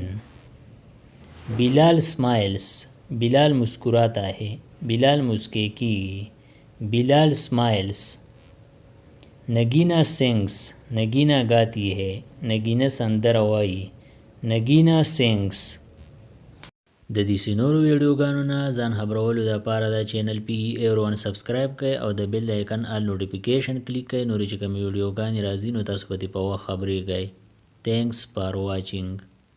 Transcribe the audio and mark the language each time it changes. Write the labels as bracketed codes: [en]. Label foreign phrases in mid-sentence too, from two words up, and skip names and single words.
[en] Bilal smiles, [hi] बिलाल मुस्कुराता है, [ps] بلال مسکې کي. [en] Bilal smiles. Nagina sings, [hi] नगीना गाती है, [ps] نګینه سندرې وايي. [en] Nagina sings. [ps] د دې نورو ویډیوګانو نه ځان خبرولو لپاره د چینل PE سبسکرایب کړئ او د بیل د [en] icon all notification [ps] کلیک کړئ، نورې چې کومې ویډیوګانې راځي نو تاسو به دې په وخت خبرېږئ. [en] Thanks for watching.